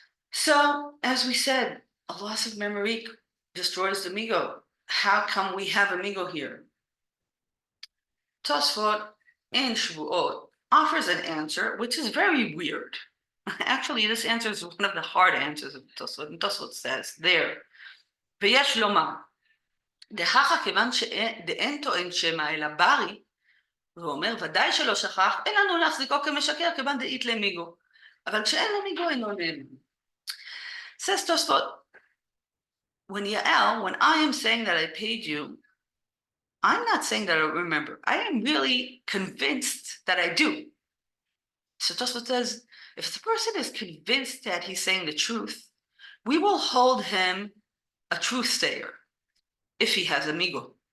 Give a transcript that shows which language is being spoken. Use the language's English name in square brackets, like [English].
[English] So, as we said, a loss of memory destroys the migo. How come we have a migo here? Tosafot in Shvuot offers an answer which is very weird. Actually, this answer is one of the hard answers of Tosafot. And Tosafot says there, [Hebrew] ויש לומר, דהכה כיוון דאין טוען שמא אלא ברי, ואומר ודאי שלא שכח, אין לנו להחזיקו כמשקר כיוון דאית למיגו. אבל כשאין למיגו אינו נאמן. [English] Says Tosafot, when I am saying that I paid you, I'm not saying that I remember. I am really convinced that I do. So Tosafot says, if the person is convinced that he's saying the truth, we will hold him a truth sayer if he has a migo.